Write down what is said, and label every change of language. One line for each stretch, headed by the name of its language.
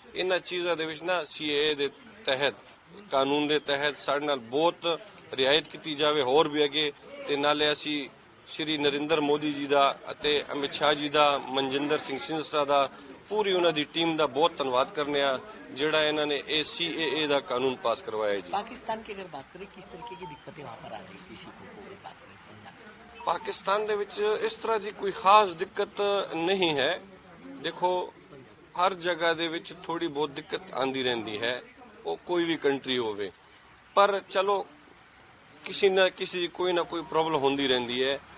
Punjabi: ਇਹਨਾਂ ਚੀਜ਼ਾਂ ਦੇ ਵਿੱਚ ਨਾ CAA ਦੇ ਤਹਿਤ ਕਾਨੂੰਨ ਦੇ ਤਹਿਤ ਸਾਡੇ ਨਾਲ ਬਹੁਤ ਰਿਆਇਤ ਕੀਤੀ ਜਾਵੇ ਹੋਰ ਵੀ ਅੱਗੇ ਤੇ ਨਾਲੇ ਅਸੀਂ ਸ਼੍ਰੀ ਨਰਿੰਦਰ ਮੋਦੀ ਜੀ ਦਾ ਅਤੇ ਅਮਿਤ ਸ਼ਾਹ ਜੀ ਦਾ, ਮਨਜਿੰਦਰ ਸਿੰਘ ਸਿੰਧਾ ਦਾ, ਪੂਰੀ ਉਹਨਾਂ ਦੀ ਟੀਮ ਦਾ ਬਹੁਤ ਧੰਨਵਾਦ ਕਰਨੇ ਆ ਜਿਹੜਾ ਇਹਨਾਂ ਨੇ ਇਹ CAA ਦਾ ਕਾਨੂੰਨ ਪਾਸ ਕਰਵਾਇਆ ਜੀ।
Hindi: पाकिस्तान की अगर बात करें किस तरीके की दिक्कतें वहाँ पर आ रही किसी को बात करें पंजाब
Punjabi: ਪਾਕਿਸਤਾਨ ਦੇ ਵਿੱਚ ਇਸ ਤਰ੍ਹਾਂ ਦੀ ਕੋਈ ਖਾਸ ਦਿੱਕਤ ਨਹੀਂ ਹੈ। ਦੇਖੋ ਹਰ ਜਗ੍ਹਾ ਦੇ ਵਿੱਚ ਥੋੜੀ ਬਹੁਤ ਦਿੱਕਤ ਆਂਦੀ ਰਹਿੰਦੀ ਹੈ, ਉਹ ਕੋਈ ਵੀ ਕੰਟਰੀ ਹੋਵੇ, ਪਰ ਚਲੋ ਕਿਸੇ ਨਾ ਕਿਸੇ ਕੋਈ ਨਾ ਕੋਈ ਪ੍ਰੋਬਲਮ ਹੁੰਦੀ ਰਹਿੰਦੀ ਹੈ।